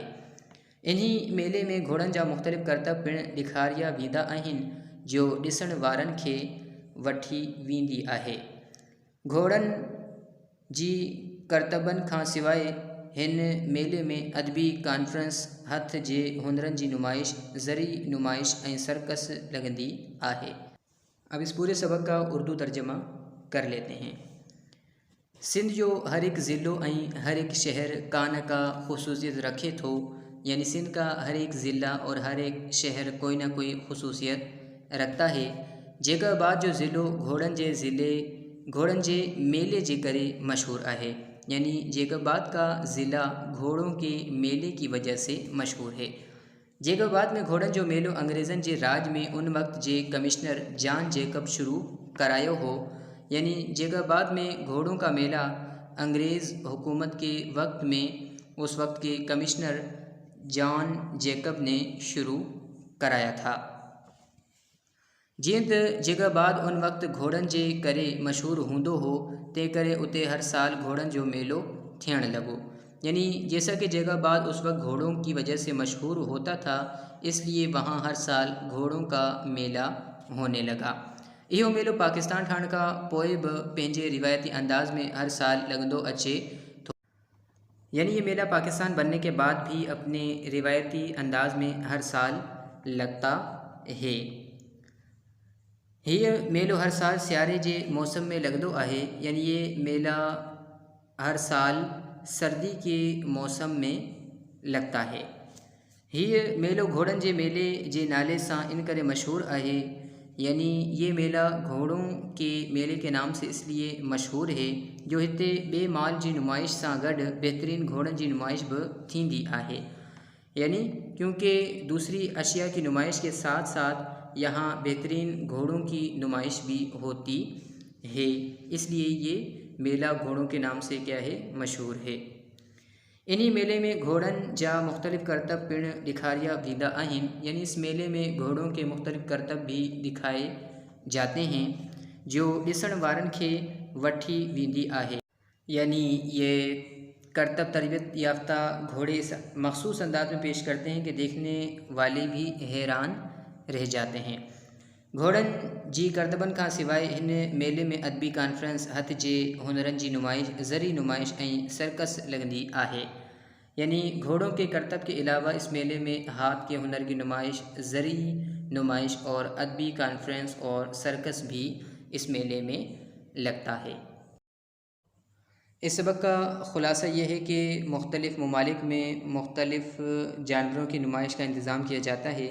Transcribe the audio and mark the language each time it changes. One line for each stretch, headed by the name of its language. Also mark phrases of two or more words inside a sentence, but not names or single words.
Sindhi: इन्ही मेले में घोड़न जा मुख़्तलिफ़ करतब पिणु ॾेखारिया वेंदा आहिनि जो ॾिसण वारनि खे वठी वेंदी आहे। घोड़न जी करतबन खां सवाइ हिन मेले में अदबी कॉन्फ्रेंस, हथ जे हुनरनि जी नुमाइश, ज़री नुमाइश ऐं सर्कस लॻंदी आहे।
Urdu: اب اس پورے سبق کا اردو ترجمہ کر لیتے ہیں.
Sindhi: सिंध जो हर एक ज़िलो ऐं हर एक शहर कान का ख़ुसूसियत रखे थो।
Urdu: یعنی سندھ کا ہر ایک ضلع اور ہر ایک شہر کوئی نہ کوئی خصوصیت رکھتا ہے.
Sindhi: जेकबाबाद जो ज़िलो घोड़न जे मेले जे करे मशहूर है।
Urdu: یعنی جیکب آباد کا ضلع گھوڑوں کے میلے کی وجہ سے مشہور ہے.
Sindhi: जेकबाबाद में घोड़न जो मेलो अंग्रेज़न जे राज में उन वक्त जे कमिश्नर जॉन जेकब शुरू करायो हो।
Urdu: یعنی جیکب آباد میں گھوڑوں کا میلہ انگریز حکومت کے وقت میں اس وقت کے کمشنر جان جیکب نے شروع کرایا تھا.
Sindhi: जीअं त जेकबाबाद उन वक्त घोड़न जे करे मशहूर हूंदो हो, तंहिं करे उते हर साल घोड़न जो मेलो थियण लॻो।
Urdu: یعنی جیسا کہ جیکب آباد اس وقت گھوڑوں کی وجہ سے مشہور ہوتا تھا، اس لیے وہاں ہر سال گھوڑوں کا میلہ ہونے لگا.
Sindhi: इहो मेलो पाकिस्तान ठहण खां पोइ बि पंहिंजे रिवायती अंदाज़ में हर साल लॻंदो अचे थो।
Urdu: یعنی یہ میلہ پاکستان بننے کے بعد بھی اپنے روایتی انداز میں ہر سال لگتا ہے.
Sindhi: ये मेलो हर साल सियारे जे मौसम में लॻंदो आहे।
Urdu: یعنی یہ میلہ ہر سال سردی کے موسم میں لگتا ہے.
Sindhi: ये मेलो घोड़न जे मेले जे नाले सां इन करे मशहूर है।
Urdu: یعنی یہ میلہ گھوڑوں کے میلے کے نام سے اس لیے مشہور ہے
Sindhi: जो हिते बे माल जी नुमाइश सां गॾु बेहतरीन घोड़न जी नुमाइश भी थींदी आहे।
Urdu: یعنی کیونکہ دوسری اشیا کی نمائش کے ساتھ ساتھ یہاں بہترین گھوڑوں کی نمائش بھی ہوتی ہے، اس لیے یہ میلہ گھوڑوں کے نام سے کیا ہے، مشہور ہے.
Sindhi: इन्हीं मेले में घोड़न जा मुख्तलिफ़ करतब पिणु ॾेखारिया वेंदा आहिनि।
Urdu: یعنی اس میلے میں گھوڑوں کے مختلف کرتب بھی دکھائے جاتے ہیں
Sindhi: जो ॾिसण वारनि खे वठी वेंदी आहे।
Urdu: یعنی یہ کرتب تربیت یافتہ گھوڑے اس مخصوص انداز میں پیش کرتے ہیں کہ دیکھنے والے بھی حیران رہ جاتے ہیں.
Sindhi: घोड़न जी करतबन खां सवाइ हिन मेले में अदबी कॉन्फ्रेंस, हथ जे हुनरनि जी नुमाइश, ज़री नुमाइश ऐं सर्कस लॻंदी आहे।
Urdu: یعنی گھوڑوں کے کرتب کے علاوہ اس میلے میں ہاتھ کے ہنر کی نمائش، زری نمائش اور ادبی کانفرنس اور سرکس بھی اس میلے میں لگتا ہے. اس سبق کا خلاصہ یہ ہے کہ مختلف ممالک میں مختلف جانوروں کی نمائش کا انتظام کیا جاتا ہے.